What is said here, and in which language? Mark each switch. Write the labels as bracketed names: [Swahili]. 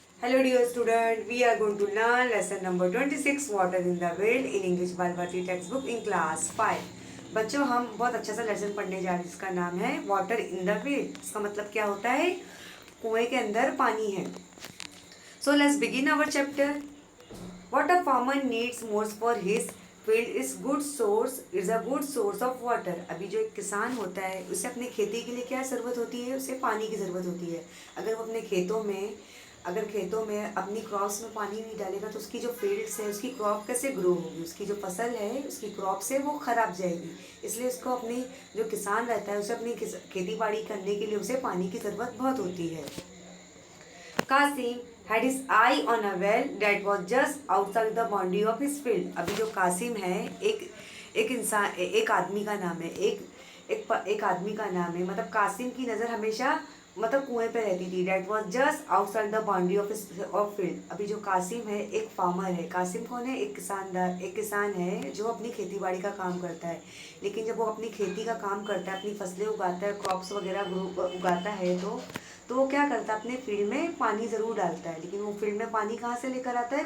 [English] Hello dear student, we are going to learn lesson number 26 Water in the World in English Bal Bharati textbook in class 5. [Hindi] बच्चों हम बहुत अच्छा सा lesson पढ़ने जा रहे हैं जिसका नाम है वाटर इन द वेल। इसका मतलब क्या होता है? कुएं के अंदर पानी है। [English] So let's begin our chapter. What a farmer needs most for his field is a good source of water. [Hindi] अभी जो एक किसान होता है उसे अपनी खेती के लिए क्या ज़रूरत होती है? उसे पानी की ज़रूरत होती है। अगर वो अपने खेतों में अपनी क्रॉप्स में पानी नहीं डालेगा तो उसकी जो फील्ड्स है उसकी क्रॉप कैसे ग्रो होगी? उसकी जो फसल है उसकी क्रॉप से वो खराब जाएगी। इसलिए उसको अपनी जो किसान रहता है उसे अपनी खेती बाड़ी करने के लिए उसे पानी की ज़रूरत बहुत होती है। [English] Kasim had his eye on a well that was just outside the boundary of his field. [Hindi] अभी जो कासिम है एक आदमी का नाम है। एक आदमी का नाम है। मतलब कासिम की नज़र हमेशा मतलब कुएं पे रहती थी। [English] That was just outside the boundary of field. [Hindi] अभी जो कासिम है एक फार्मर है। कासिम कौन है? एक किसान है जो अपनी खेती बाड़ी का काम करता है। लेकिन जब वो अपनी खेती का काम करता है, अपनी फसलें उगाता है, क्रॉप्स वगैरह उगाता है तो वो क्या करता है? अपने फील्ड में पानी ज़रूर डालता है। लेकिन वो फील्ड में पानी कहाँ से लेकर आता है?